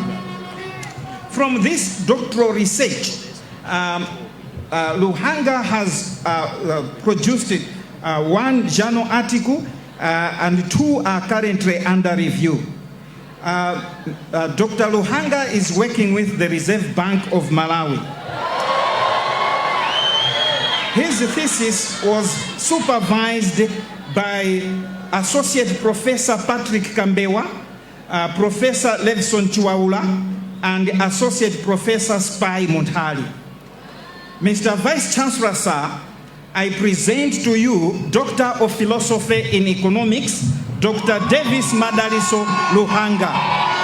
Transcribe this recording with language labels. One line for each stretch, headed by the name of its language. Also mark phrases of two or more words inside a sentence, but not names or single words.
English: From this doctoral research, Luhanga has produced one journal article and two are currently under review. Dr. Luhanga is working with the Reserve Bank of Malawi. His thesis was supervised by Associate Professor Patrick Kambewa, Professor Levson Chiwaula, and Associate Professor Spai Montali. Mr. Vice-Chancellor, sir, I present to you Doctor of Philosophy in Economics, Dr. Davis Madaliso Luhanga.